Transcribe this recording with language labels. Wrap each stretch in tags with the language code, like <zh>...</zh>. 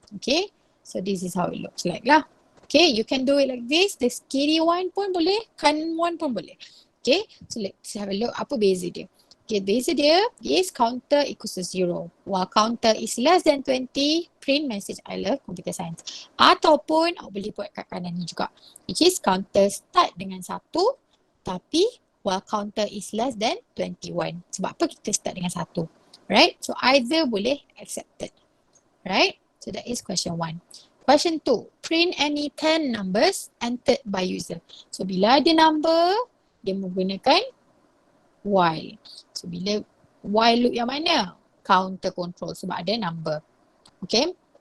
<en>Okay, so this is how it looks like lah. Okay, you can do it like this. The scary one</en> <ms>pun boleh, kan one pun boleh.</ms> <en>Okay, so let's have a look</en> <ms>apa beza dia.</ms> <en>Okay,</en> <ms>beza dia</ms> <en>is counter equals to 0. While counter is less than 20, print message I love computer science.</en> <ms>Ataupun awak boleh buat kat kanan ni juga.</ms> <en>Which is counter start</en> <ms>dengan 1 tapi</ms> <en>while counter is less than 21.</en> <ms>Sebab apa kita start dengan 1?</ms> <en>Right? So either</en> <ms>boleh</ms> <en>accepted. Right? So that is question 1. Question 2, print any 10 numbers entered by user.</en> <ms>So bila ada number, dia menggunakan while. So bila</ms> <en>while loop</en> <ms>yang mana?</ms> <en>Counter control</en> <ms>sebab ada number. Okay.</ms>